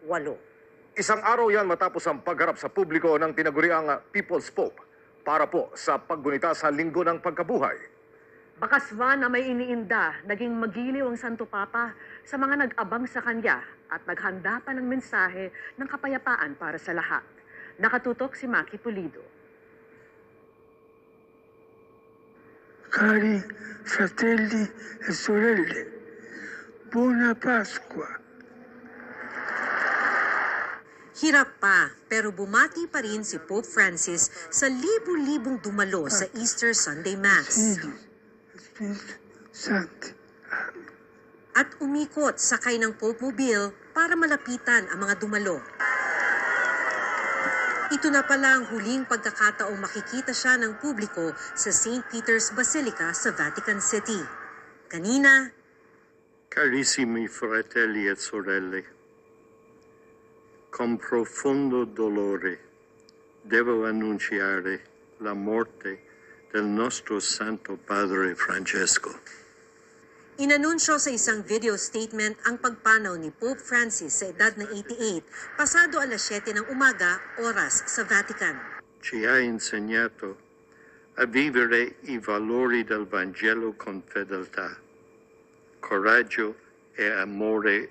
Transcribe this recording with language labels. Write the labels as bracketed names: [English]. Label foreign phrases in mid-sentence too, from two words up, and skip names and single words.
[Filipino] Isang araw yan matapos ang pagharap sa publiko ng tinaguriang People's Pope para po sa paggunita sa Linggo ng Pagkabuhay. Bakaswan na may iniinda, naging magiliw ang Santo Papa sa mga nag-abang sa kanya at naghanda pa ng mensahe ng kapayapaan para sa lahat. Nakatutok si Maki Pulido. [Italian] Cari fratelli e sorelle, buona Pasqua. [Filipino] Hirap pa, pero bumati pa rin si Pope Francis sa libu-libong dumalo sa Easter Sunday Mass. At umikot sakay ng Pope Mobile para malapitan ang mga dumalo. Ito na pala ang huling pagkakataong makikita siya ng publiko sa St. Peter's Basilica sa Vatican City. Kanina, [Italian] Carissimi fratelli e sorelle, con profondo dolore devo annunciare la morte del nostro Santo Padre Francesco. [Filipino] inanunsyo sa isang [English] video statement [Filipino] ang pagpanaw ni Pope Francis sa edad na 88, pasado alas 7 ng umaga, oras sa Vatican. [Italian] Ci ha insegnato a vivere i valori del Vangelo con fedeltà, coraggio e amore